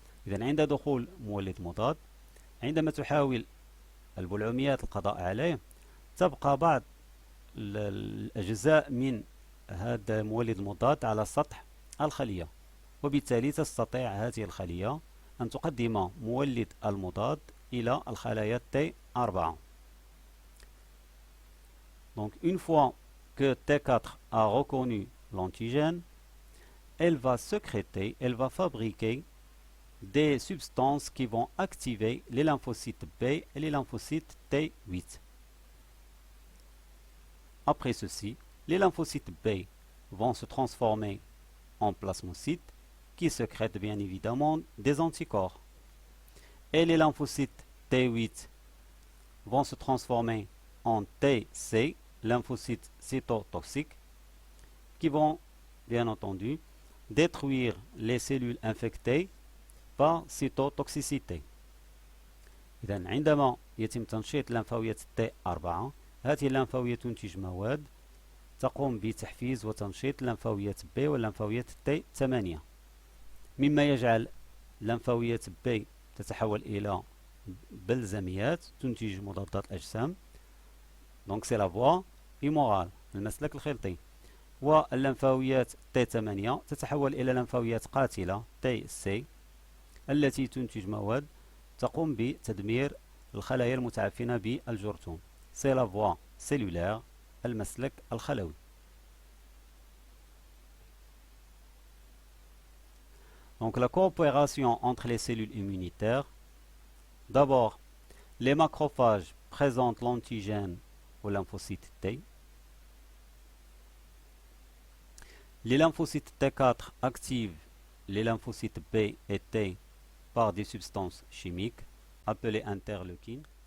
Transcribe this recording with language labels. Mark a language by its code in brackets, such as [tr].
[ar] إذن عند دخول مولد مضاد، عندما تحاول البلعوميات القضاء عليه، تبقى بعض الأجزاء من هذا المولد المضاد على سطح الخلية، وبالتالي تستطيع هذه الخلية أن تقدم مولد المضاد إلى الخلايا T4. [fr] Donc une fois que T4 a reconnu l'antigène, elle va sécréter, elle va fabriquer des substances qui vont activer les lymphocytes B et les lymphocytes T8. Après ceci, les lymphocytes B vont se transformer en plasmocytes qui sécrètent bien évidemment des anticorps. Et les lymphocytes T8 vont se transformer en TC, lymphocytes cytotoxiques, qui vont bien entendu détruire les cellules infectées par cytotoxicité. [ar] إذا عندما يتم تنشيط الليمفاويات T4 هذه الليمفاويات تنتج مواد تقوم بتحفيز وتنشيط الليمفاويات B والليمفاويات T8 مما يجعل الليمفاويات B تتحول إلى بلزميات تنتج مضادات الأجسام. [fr] دونك سي لا فوا إيمورال [ar] المسلك الخلطي. والليمفاويات T8 تتحول إلى ليمفاويات قاتلة TC التي تنتج مواد تقوم بتدمير الخلايا المتعفنة بالجرثوم. [fr] سي لا فوا سيلولير [ar] المسلك الخلوي. [fr] Donc la coopération entre les cellules immunitaires. D'abord, les macrophages présentent l'antigène au lymphocyte T. Les lymphocytes T4 activent les lymphocytes B et T par des substances chimiques appelées interleukines.